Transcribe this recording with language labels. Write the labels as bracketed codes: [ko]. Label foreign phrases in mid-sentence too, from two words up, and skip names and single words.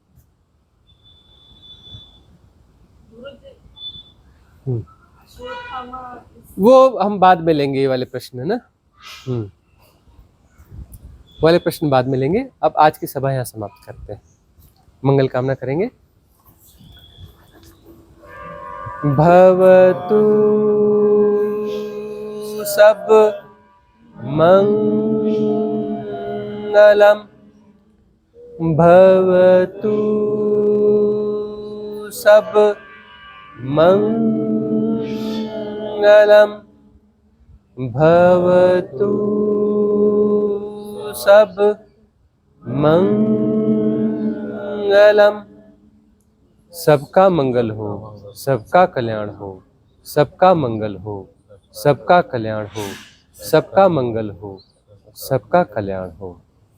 [hi] वो हम बाद में लेंगे, ये वाले प्रश्न, है ना। वाले प्रश्न बाद में लेंगे। अब आज की सभा यहाँ समाप्त करते हैं, मंगल कामना करेंगे। [pi] भवतु सब मंगलम, भवतु सब मंगलम, भवतु सब मंगलम। [hi] सबका मंगल हो, सबका कल्याण हो, सबका मंगल हो, सबका कल्याण हो, सबका मंगल हो, सबका कल्याण हो।